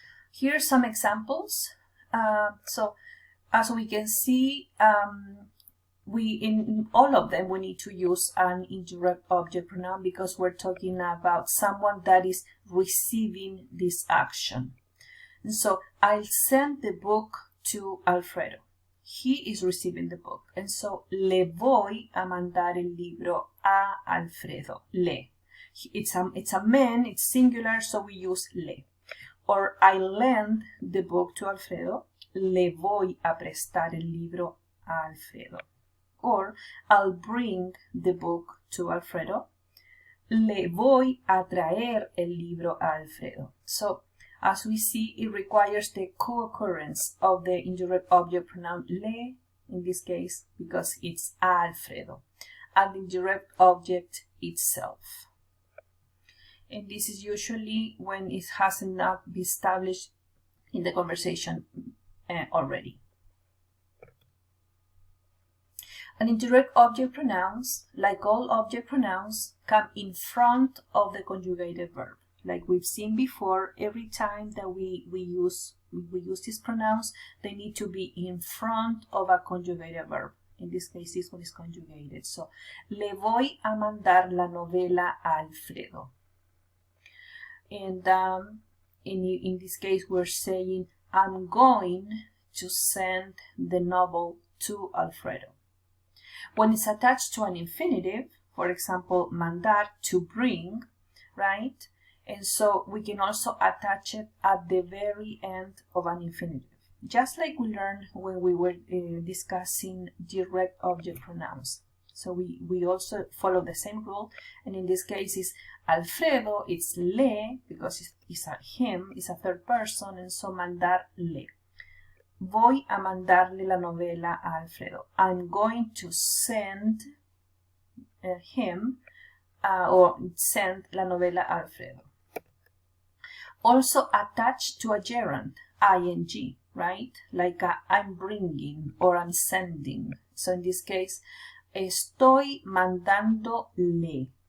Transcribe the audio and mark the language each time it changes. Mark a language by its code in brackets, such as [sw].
[en] Here are some examples. So as we can see, in all of them we need to use an indirect object pronoun because we're talking about someone that is receiving this action. And so I'll send the book to Alfredo. He is receiving the book. [es] And so le voy a mandar el libro a Alfredo. Le. [en] It's a man, it's singular, so we use le. Or I lend the book to Alfredo. [es] Le voy a prestar el libro a Alfredo. [en] Or I'll bring the book to Alfredo. [es] Le voy a traer el libro a Alfredo. [en] So as we see, it requires the co-occurrence of the indirect object pronoun le, in this case, because it's Alfredo, and the indirect object itself. And this is usually when it has not been established in the conversation already. And indirect object pronouns, like all object pronouns, come in front of the conjugated verb. Like we've seen before, every time that we use these pronouns, they need to be in front of a conjugated verb. In this case, this one is conjugated. [es] So, le voy a mandar la novela a Alfredo. [en] And in this case, we're saying, I'm going to send the novel to Alfredo. When it's attached to an infinitive, for example, mandar, to bring, right? And so we can also attach it at the very end of an infinitive. Just like we learned when we were discussing direct object pronouns. So we also follow the same rule, and in this case is Alfredo, it's le, because it's a him, it's a third person, and so mandar le. [es] Voy a mandarle la novela a Alfredo. [en] I'm going to send him or send [es] la novela a Alfredo. [en] Also attached to a gerund, ing, right? Like I'm bringing or I'm sending. So in this case, [es] estoy mandándole.